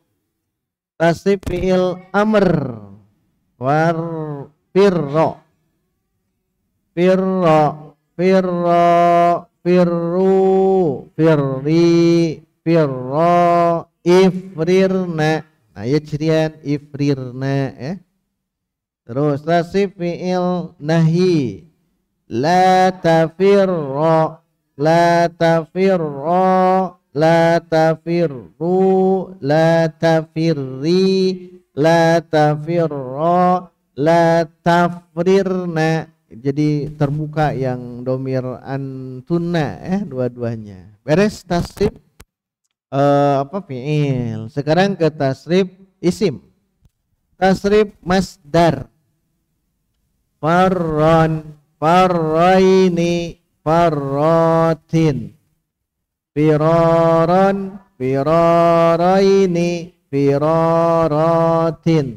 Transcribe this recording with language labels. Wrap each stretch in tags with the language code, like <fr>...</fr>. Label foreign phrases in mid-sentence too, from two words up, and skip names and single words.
<ar>تصريف فعل أمر. وَ فِرَّ فِرَّ فِرَّ فِرُّوا فِرِّي فِرَّا اِفْرِرْنَ.</ar> <id>Nah ya cirian ifrirna ya. Terus</id> <ar>تصريف فعل نهي. لا تَفِرَّ لا تَفِرَّا لا تَفِرُّوا لا تَفِرِّي لا تَفِرَّا لا تَفْرِرْنَ.</ar> <id>Jadi terbuka yang</id> <ar>ضمير أنتنّ</ar> <id>dua-duanya. Beres</id> <ar>تصريف فعل.</ar> <id>Sekarang ke</id> <ar>تصريف اسم. تصريف مصدر. فَرًّا فَرَّيْنِ فَرَّاتٍ فِرَارًا فِرَارَيْنِ فِرَارَاتٍ.</ar>